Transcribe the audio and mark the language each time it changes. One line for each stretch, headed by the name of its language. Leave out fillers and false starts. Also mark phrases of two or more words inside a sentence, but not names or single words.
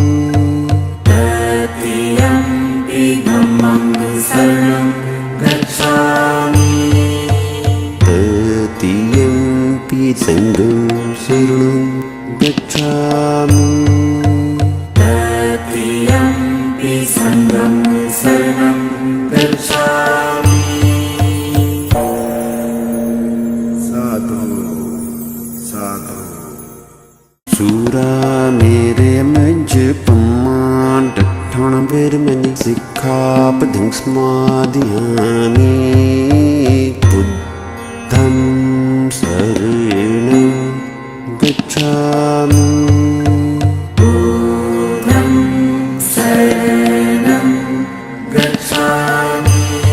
Pali: तृतीयंपि धम्मं शरणं गच्छामि तृतीयंपि संघं शरणं गच्छामि तृतीयंपि संघं शरणं गच्छामि सूरा मेरे मज पम्मान डट्ठण विरमणि सिक्खापदं समादयामि बुद्धं शरणं गच्छामि बुद्धं शरणं गच्छामि